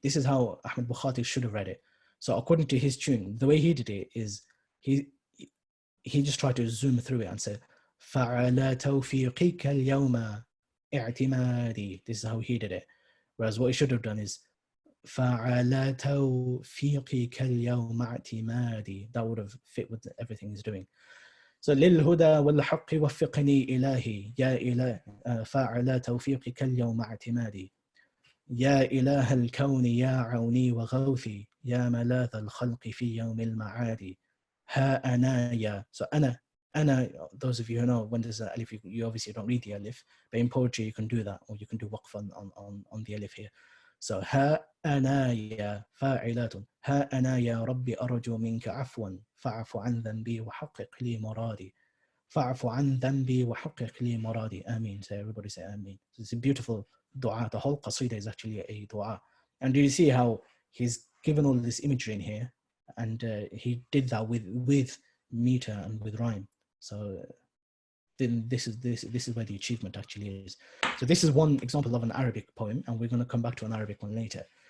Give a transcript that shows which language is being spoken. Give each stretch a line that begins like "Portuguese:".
English: This is how Ahmad Bukhatir should have read it. So according to his tune, the way he did it is he just tried to zoom through it and say
Arabic: فَعَلَى تَوْفِيقِكَ الْيَوْمَ اعْتِمَادِي.
English: This is how he did it. Whereas what he should have done is
Arabic: فَعَلَى تَوْفِيقِكَ الْيَوْمَ اعْتِمَادِي.
English: That would have fit with everything he's doing.
Arabic: So للهدى والحق وفقني إلهي يا إله فاعل توفيقك اليوم اعتمادي يا إله الكون يا عوني وغوثي يا ملاذ الخلق في يوم المعاد ها أنا يا.
English: So أنا, those of you who know, when there's an alif, you obviously don't read the alif, but in poetry you can do that, or you can do waqf on the alif here.
Arabic: So ها أنا يا فاعلات ها أنا يا ربي أرجو منك عفوا فاعف عن ذنبي وحقق لي مرادي فاعف عن ذنبي وحقق لي مرادي.
English: Ameen. So everybody say Ameen. So it's a beautiful dua. The whole qasida is actually a dua. And do you see how he's given all this imagery in here, and he did that with meter and with rhyme. So then this is where the achievement actually is. So this is one example of an Arabic poem, and we're going to come back to an Arabic one later.